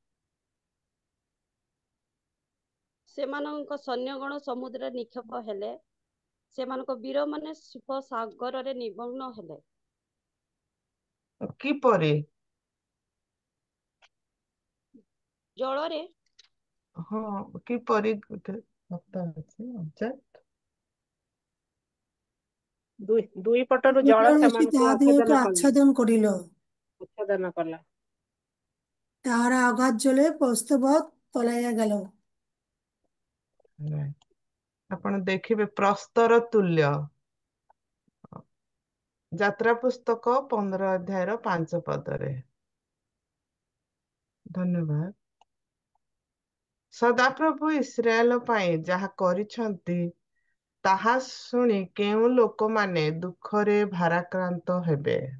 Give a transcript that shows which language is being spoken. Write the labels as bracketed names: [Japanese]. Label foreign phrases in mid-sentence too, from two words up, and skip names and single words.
[Odia] ସେମାନଙ୍କ ସୈନ୍ୟଗଣ ସମୁଦ୍ରରେ ନିକ୍ଷେପ ହେଲେ, ସେମାନଙ୍କ ବୀରମାନେ ସୁଫସାଗରରେ ନିମଗ୍ନ ହେଲେ। କିପରି? ଜଳରେ। ହଁ, କିପରି ଗୋଟେ ଶବ୍ଦ ଅଛି। ଦୁଇ ପଟରୁ ଜଳ [Bangla] রয়েছে [Odia] ସେମାନଙ୍କୁ [Bangla] তাহাদিগকে আচ্ছাদন করিল, [Odia] ଆଚ୍ଛାଦନ କଲା। [Bangla] তাহারা আঘাত জলে প্রস্তবৎ তলাইয়া গেল। [Odia] ଆପଣ ଦେଖିବେ ପ୍ରସ୍ତର ତୁଲ୍ୟ। ଯାତ୍ରା ପୁସ୍ତକ 15 ଅଧ୍ୟାୟର 5 ପଦରେ। ଧନ୍ୟବାଦ। ସଦାପ୍ରଭୁ ଇସ୍ରାଏଲ ପାଇଁ ଯାହା କରିଛନ୍ତି ତାହା ଶୁଣି କେଉଁ ଲୋକମାନେ ଦୁଃଖରେ ଭାରାକ୍ରାନ୍ତ ହେବେ?